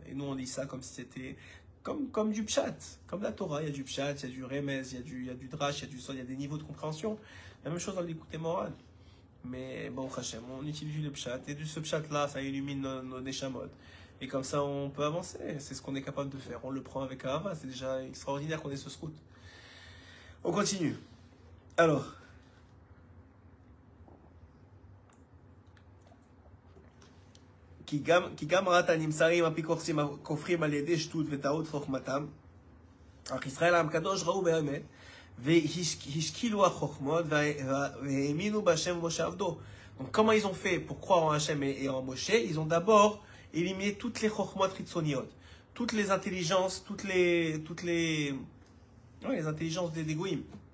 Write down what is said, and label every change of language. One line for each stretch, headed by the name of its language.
French: Et nous, on lit ça comme si c'était comme du Pshat, comme la Torah. Il y a du Pshat, il y a du Remez, il y a du Drash, il y a du Sod, il y a des niveaux de compréhension. La même chose dans le côté Moran. Mais bon, Hachem, on utilise le Pshat, et de ce Pshat-là, ça illumine nos Neshamot. Et comme ça, on peut avancer. C'est ce qu'on est capable de faire. On le prend avec Ahava. C'est déjà extraordinaire qu'on ait ce scout. On continue.
Hebrew: Alors, כי גם ראת הנמסרים אפיקורסים הכופרים על ידי שטות וטעות חוכמתם, אך ישראל העם קדוש ראו באמת, והשכילו החוכמות והאמינו בהשם ובמשה עבדו.
French: Donc comment ils ont fait pour croire en Hachem et en Moshe? Ils ont d'abord éliminé toutes les chokhmot ritsoniot, toutes les intelligences, toutes les intelligences des goïms.